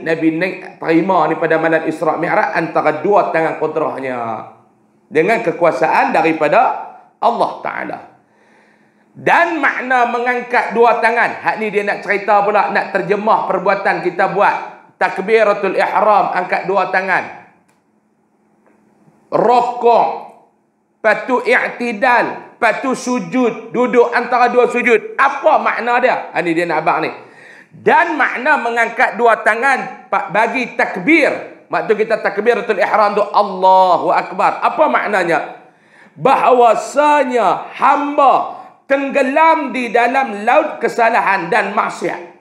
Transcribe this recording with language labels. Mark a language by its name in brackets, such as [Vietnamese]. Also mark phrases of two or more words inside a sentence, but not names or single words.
[Malay] Nabi naik terima ni pada malam Isra' Mi'raj antara 2 tangan kudrahnya. Dengan kekuasaan daripada Allah Ta'ala. Dan makna mengangkat 2 tangan. Hak ni dia nak cerita pula, nak terjemah perbuatan kita buat. Takbiratul ihram, angkat 2 tangan. Rokok, patu i'tidal, patu sujud, duduk antara 2 sujud. Apa makna dia? Ini dia nak abang ni. Dan makna mengangkat 2 tangan bagi takbir. Maksud kita takbiratul ihram tu [Arabic] الله أكبر. [Malay] Apa maknanya? Bahawasanya hamba tenggelam di dalam laut kesalahan dan maksiat.